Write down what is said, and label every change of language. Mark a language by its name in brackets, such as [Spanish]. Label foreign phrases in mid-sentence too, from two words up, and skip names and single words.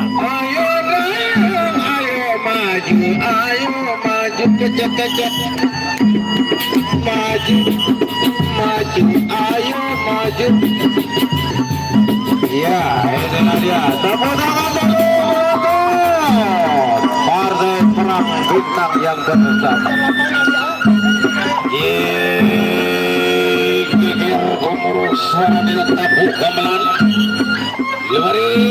[Indonesian] Ayo dayung, ayo maju, ayo maju, kecek, maju, maju, ayo maju. Ya, ini dia. Tepuk tangan dulu. Partai perang bintang yang pertama. Gigir kemurusan ditetapu gamelan. Lemari.